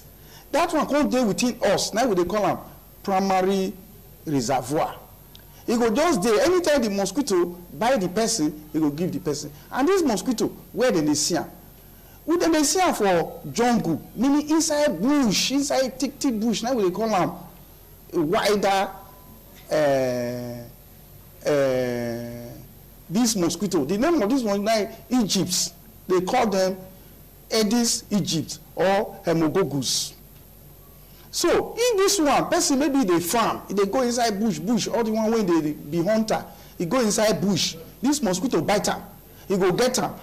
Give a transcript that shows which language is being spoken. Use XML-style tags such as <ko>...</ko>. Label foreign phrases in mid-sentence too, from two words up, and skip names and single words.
<pcm>That one come dey within us. Now we dey call am primary reservoir. It go just there. Anytime the mosquito bite the person, it go give the person. And this mosquito, where they see am? We dey see am for jungle, meaning inside bush, inside thick bush. Now we dey call am a wider this mosquito. The name of this one now Egypt. They call them Aedes aegypti or Hemogogus. So, in this one, person maybe they farm, they go inside bush, all the one when they be hunter, he go inside bush, this mosquito bite him, he go get him.</pcm>